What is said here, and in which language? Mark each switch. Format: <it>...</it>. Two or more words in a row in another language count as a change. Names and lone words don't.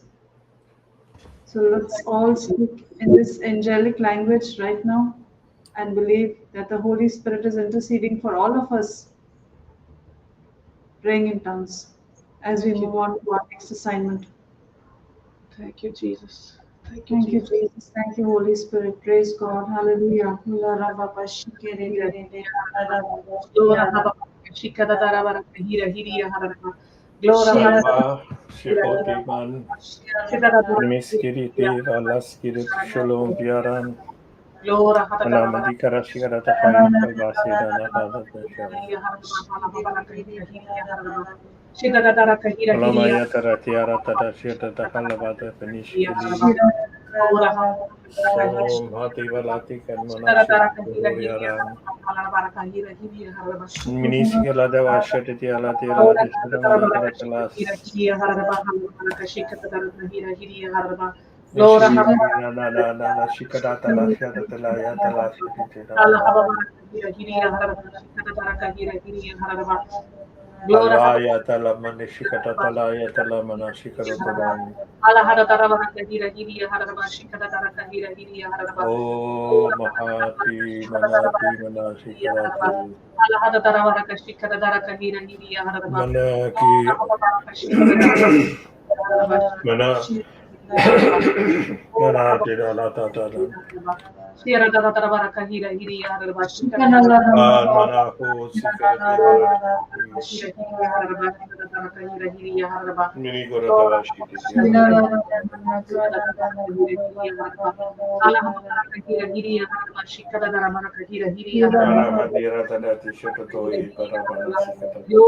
<en>So let's all speak in this angelic language right now and believe that the Holy Spirit is interceding for all of us, praying in tongues as we move on to our next assignment. Thank you, Jesus. Thank Thank you, Jesus. Thank you, Holy Spirit. Praise God. Hallelujah. Shamba, Shehotiman, Nimiskiriti, Valaskirit, Shalom, Biaran, Anamadikara Shigarata Hai, Kalvasida, Nada, Alamaya Taratiara Tadashita, Halavata, Penishkili, Som, Hati Valati, and Monashik, Horiaran, Minisigala Devashatiti Alatira, Dishadamara Kalas. Shikadata la shadata la yata la Alaya tala manishikata tala yatala manashikarotavan. Oh Mahati Manati Manashikarati Manaki Mana Manati Dalatatalan Manaho Sikarati Mini Goratavashi Mandira Tadati Shatotoi Paravana Sikata.</en>